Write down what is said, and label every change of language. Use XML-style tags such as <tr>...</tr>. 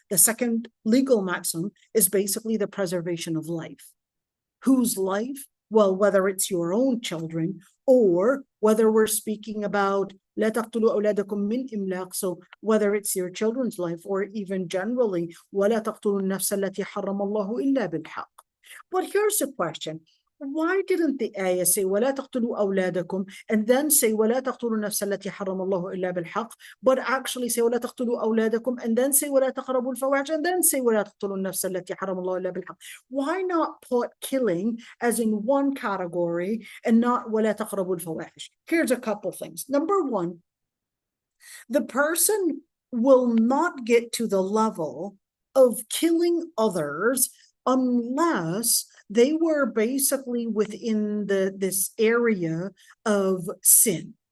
<en>The second legal maxim is basically the preservation of life. Whose life? Well, whether it's your own children, or whether we're speaking about</en> <ar>لا تقتلوا أولادكم من إملاق,</ar> <en>so whether it's your children's life, or even generally</en> <ar>ولا تقتلوا النفس التي حرم الله إلا بالحق.</ar> <en>But here's the question. Why didn't the ayah say</en> <ar>ولا تقتلوا أولادكم</ar> <en>and then say</en> <ar>ولا تقتلوا النفس التي حرم الله إلا بالحق,</ar> <en>but actually say ولا تقتلوا أولادكم and then say</en> <ar>ولا تقربوا الفواحش</ar> <en>and then say ولا تقتلوا النفس التي حرم الله إلا بالحق? Why not put killing as in one category and not</en> <ar>ولا تقربوا الفواحش?</ar> <en>Here's a couple things. Number one, the person will not get to the level of killing others unless they were basically within this area of sin.</en>